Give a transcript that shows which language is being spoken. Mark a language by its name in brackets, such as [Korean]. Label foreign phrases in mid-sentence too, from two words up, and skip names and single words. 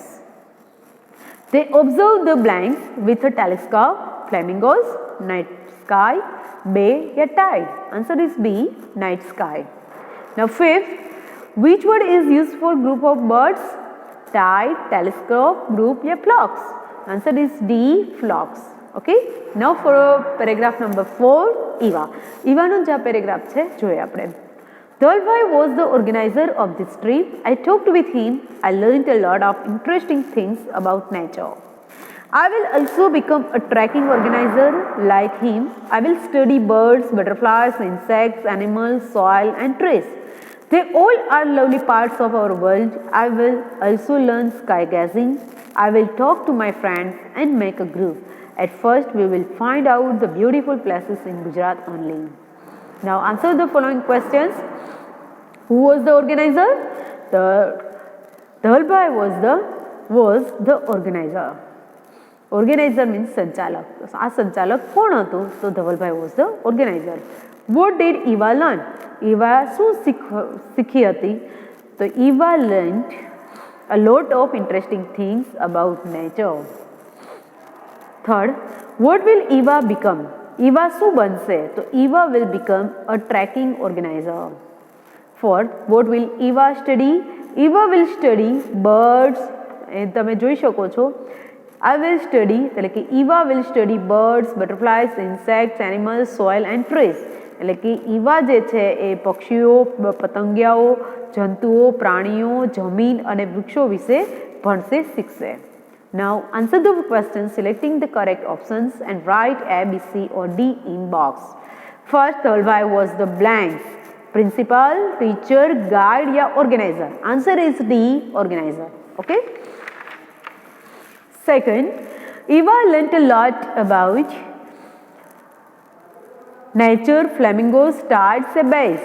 [English] They observed the blanks with a telescope, flamingos, night sky, bay, tide. Answer is B, night sky. Now fifth, which word is used for group of birds? Tide, telescope, group, flocks. Answer is D, flocks. Okay. Now for paragraph number 4, Eva. [Gujarati] Eva નો જે paragraph છે જોઈએ આપણે. [English] Dalbhai was the organizer of this trip. I talked with him. I learned a lot of interesting things about nature. I will also become a trekking organizer like him. I will study birds, butterflies, insects, animals, soil and trees. They all are lovely parts of our world. I will also learn sky gazing. I will talk to my friends and make a group. At first, we will find out the beautiful places in Gujarat only. Now, answer the following questions. Who was the organizer? Dalbhai was the organizer. organizer means [Gujarati] સંચાલક. આ સંચાલક કોણ હતું? તો ધવલભાઈ [English] was the organizer. What did Eva learn? [Gujarati] ઈવા શું શીખી હતી? [English] તો Eva learnt a lot of interesting things about nature. Third, what will Eva become? [Gujarati] Eva શું બનશે? તો [English] Eva will become a trekking organizer. Fourth, what will Eva study? Eva will study birds. [Gujarati] એ તમે જોઈ શકો છો. [English] I will study [Gujarati] એટલે કે [English] Eva will study birds, butterflies, insects, animals, soil and trees. [Gujarati] એટલે કે ઈવા જે છે એ પક્ષીઓ, પતંગિયાઓ, જંતુઓ, પ્રાણીઓ, જમીન અને વૃક્ષો વિશે ભણશે, શીખશે. [English] Now answer the question selecting the correct options and write A, B, C or D in box. First, Thalbhai was the blanks. Principal, teacher, guide या organizer. Answer is D, organizer. Okay. Second, Eva learnt a lot about nature, flamingos, tides, a base.